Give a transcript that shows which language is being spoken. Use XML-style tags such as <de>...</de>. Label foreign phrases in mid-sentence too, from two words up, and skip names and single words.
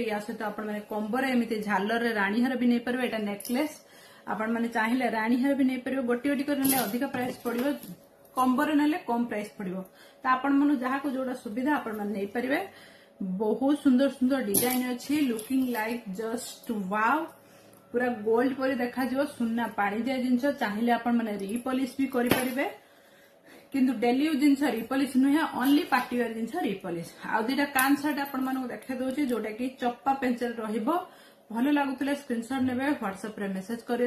<or>ଏହା ସହିତ ଆପଣ ମାନେ କମ୍ବୋ ରେ ଏମିତି ଝାଲର ରେ ରାଣୀହାର ବି ନେଇ ପାରିବେ। ଏଇଟା ନେକଲେସ ଆପଣ ମାନେ ଚାହିଁଲେ ରାଣୀହାର ବି ନେଇ ପାରିବେ। ଗୋଟି ଗୋଟି କରିଲେ ଅଧିକ ପ୍ରାଇସ ପଡ଼ିବ, କମ୍ବୋ ରେ ନେଲେ କମ ପ୍ରାଇସ ପଡ଼ିବ। ତ ଆପଣ ମାନେ ଯାହା କୁ ଯୋଡ଼ା ସୁବିଧା ଆପଣ ମାନେ ନେଇ ପାରିବେ। ବହୁତ ସୁନ୍ଦର ସୁନ୍ଦର ଡିଜାଇନ ଅଛି,</or> <en>looking like just wow.</en> <or>ପୂରା ଗୋଲ୍ଡ ପରି ଦେଖା ଯିବ, ସୁନା ପାଣି ଦିଆ ଜିନିଷ। ଚାହିଁଲେ ଆପଣ ମାନେ ରିପଲିସ ବି କରି ପାରିବେ, କିନ୍ତୁ</or> <en>daily use</en> <or>ଜିନିଷ ରିପଲିସ ନୁହେଁ,</or> <en>only party wear</en> <or>ଜିନିଷ ରିପଲିସ। ଆ ଦୁଇଟା କାନ ସେଟ ଆପଣ ମାନଙ୍କୁ ଦେଖା ଦଉଛି, ଯୋଉଟା କି ଚମ୍ପା ପେନସିଲ ରହିବ। ଭଲ ଲାଗୁଥିଲେ ସ୍କ୍ରିନସଟ ନେବେ, ହ୍ୱାଟସଆପ ରେ ମେସେଜ କରିବେ।</or>